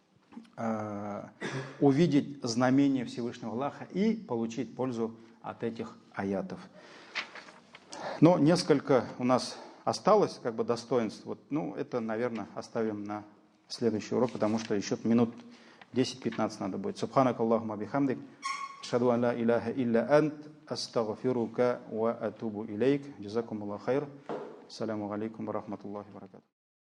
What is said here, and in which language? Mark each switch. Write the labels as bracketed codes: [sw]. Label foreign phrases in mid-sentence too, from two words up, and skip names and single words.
[ru] Увидеть знамение Всевышнего Аллаха и получить пользу от этих аятов. Но несколько у нас осталось как бы достоинств. Вот, это, наверное, оставим на следующий урок, потому что еще минут 10-15 надо будет. [ar] سبحانك اللهم بحمدك. أشهد أن لا إله إلا أنت. أستغفرك وأتوب إليك. جزاكم الله خير. السلام عليكم ورحمة الله وبركاته.